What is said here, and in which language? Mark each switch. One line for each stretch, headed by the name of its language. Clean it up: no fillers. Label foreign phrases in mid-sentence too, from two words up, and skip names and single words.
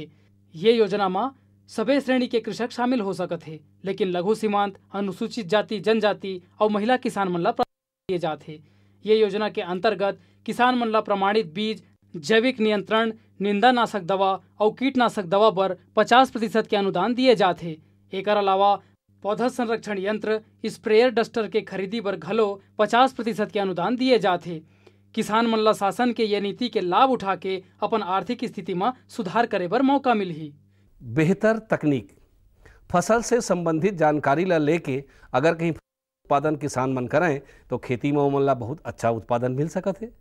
Chhattisgarhi: ये योजना में सभी श्रेणी के कृषक शामिल हो सकत है, लेकिन लघु सीमांत, अनुसूचित जाति जनजाति और महिला किसान मन ला दिए जाते। ये योजना के अंतर्गत किसान मन ला प्रमाणित बीज, जैविक नियंत्रण, निंदानाशक दवा और कीटनाशक दवा पर 50% के अनुदान दिए जाते। एक अलावा पौधा संरक्षण यंत्र, स्प्रेयर डस्टर के खरीदी पर घलो 50% के अनुदान दिए जाते। किसान मन ला शासन के ये नीति के लाभ उठा के अपन आर्थिक स्थिति में सुधार करे बर मौका मिलही। बेहतर तकनीक फसल से संबंधित जानकारी ला लेके अगर कहीं उत्पादन किसान मन करें तो खेती में ओमन ला बहुत अच्छा उत्पादन मिल सकत है।